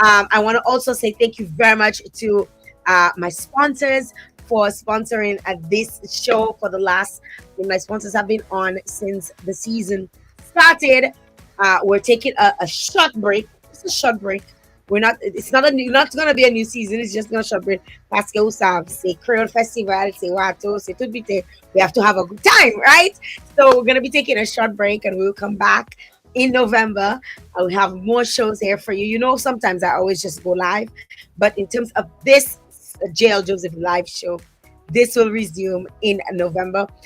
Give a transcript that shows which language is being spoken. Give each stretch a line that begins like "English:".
English: I want to also say thank you very much to my sponsors for sponsoring this show for the last. My sponsors have been on since the season started. We're taking a short break. It's a short break. It's not gonna be a new season. It's just gonna short break.
French: Parce que vous savez, c'est Creole Festival, c'est WATO, c'est tout vite.
English: We have to have a good time, right? So we're gonna be taking a short break, and we'll come back in November. I'll have more shows here for you. Sometimes I always just go live, but in terms of this Jael Joseph live show, this will resume in November.